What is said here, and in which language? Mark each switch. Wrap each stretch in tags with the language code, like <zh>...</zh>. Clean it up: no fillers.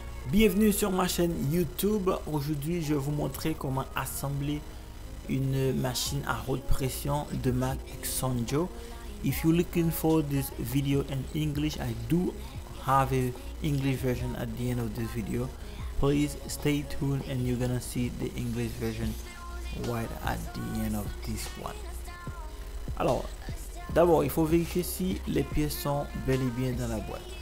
<fr>Bienvenue sur ma chaîne YouTube. Aujourd'hui, je vais vous montrer comment assembler une machine à haute pression de marque Xonjo.</fr> <en>If you're looking for this video in English, I do have a English version at the end of this video. Please stay tuned and you're gonna see the English version right at the end of this one.</en> <fr>Alors, d'abord, il faut vérifier si les pièces sont bel et bien dans la boîte.</fr>